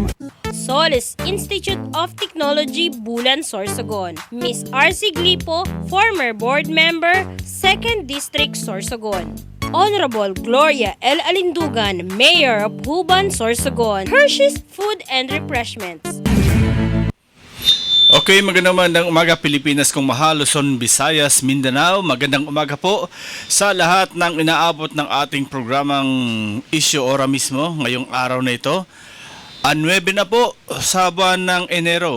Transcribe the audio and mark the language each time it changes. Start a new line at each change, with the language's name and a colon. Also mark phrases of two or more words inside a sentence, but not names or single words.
English: Solis Institute of Technology, Bulan, Sorsogon, Miss R.C. Glipo, former board member, 2nd District, Sorsogon. Honorable Gloria L. Alindugan, Mayor of Huban, Sorsogon, Hershey's Food and Refreshments.
Filipino: Okay, magandang umaga Pilipinas kung mahal, Luzon, Visayas, Mindanao. Magandang umaga po sa lahat ng inaabot ng ating programang Issue Ora mismo ngayong araw na ito. 9 na po sa buwan ng Enero.